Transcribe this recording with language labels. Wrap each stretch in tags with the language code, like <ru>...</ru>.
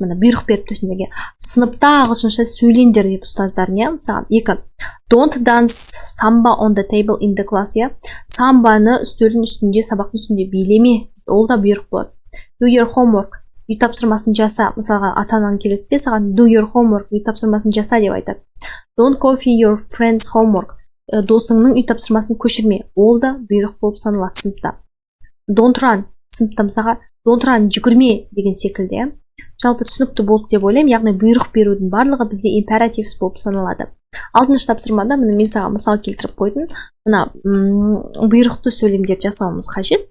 <kk>Міне бұйрық беріп төсіндегі сыныпта ағылшынша сөйлеңдер деп ұстаздар не мысалы.</kk> <en>2. Don't dance samba on the table in the class.</en> <kk>Самбаны үстелдің үстінде, сабақтың үстінде билеме. Ол да бұйрық болады.</kk> <en>Do your homework.</en> <kk>Үй тапсырмасын жаса. Мысалға ата-анаң келеді де саған</kk> <en>do your homework.</en> <kk>Үй тапсырмасын жаса деп айтады.</kk> <en>Don't copy your friend's homework.</en> <kk>Досыңның үй тапсырмасын көшірме. Ол да бұйрық болып саналады сыныпта.</kk> <en>Don't run.</en> <kk>Сыныпта мысалға</kk> <en>don't run</en> <kk>жүгірме деген секілді. Жалпы түсінікті болды деп ойлаймын. Яғни бұйрық берудің барлығы бізде imperatives болып саналады. 6-шы тапсырмада мен саған мысал келтіріп қойдым. Мына бұйрықты сөйлемдер жасауымыз қажет.</kk>